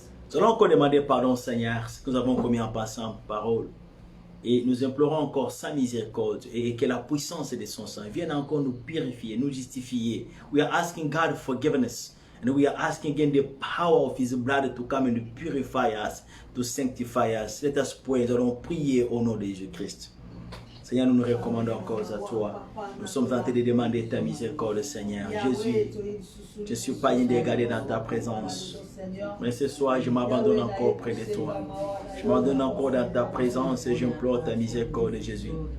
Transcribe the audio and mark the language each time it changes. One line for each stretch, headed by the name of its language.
French: Nous allons encore demander pardon, Seigneur, ce que nous avons commis en passant parole. Et nous implorons encore sa miséricorde et que la puissance de son sang vienne encore nous purifier, nous justifier.
English: We are asking God forgiveness. And we are asking again the power of His blood to come and purify us, to sanctify us. Let us pray.
French: Nous allons prier au nom de Jésus-Christ. Seigneur, nous nous recommandons encore à toi. Nous sommes en train de demander ta miséricorde, Seigneur. Jésus, je ne suis pas indégardé dans ta présence. Mais ce soir, je m'abandonne encore près de toi. Je m'abandonne encore dans ta présence et j'implore ta miséricorde, Jésus.